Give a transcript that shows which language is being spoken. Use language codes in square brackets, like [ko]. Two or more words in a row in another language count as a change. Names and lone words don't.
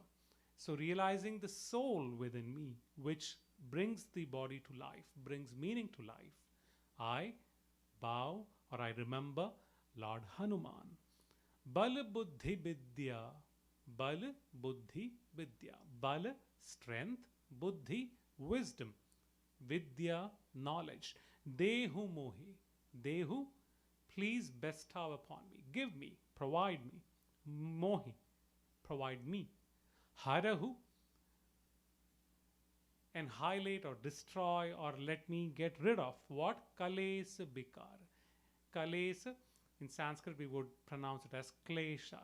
[en] So realizing the soul within me, which brings the body to life, brings meaning to life, I bow or I remember Lord Hanuman. [awa] बल बुद्धि विद्या। बल बुद्धि विद्या. [en] Bal, strength. Buddhi, wisdom. Vidya, knowledge. [awa] देहु मोहि. [en] Dehu, please bestow upon me. Give me, provide me. Mohi, provide me. Harahu, annihilate or destroy or let me get rid of. What? [awa] कलेस बिकार. [en] Kalesa, in Sanskrit we would pronounce it as klesha.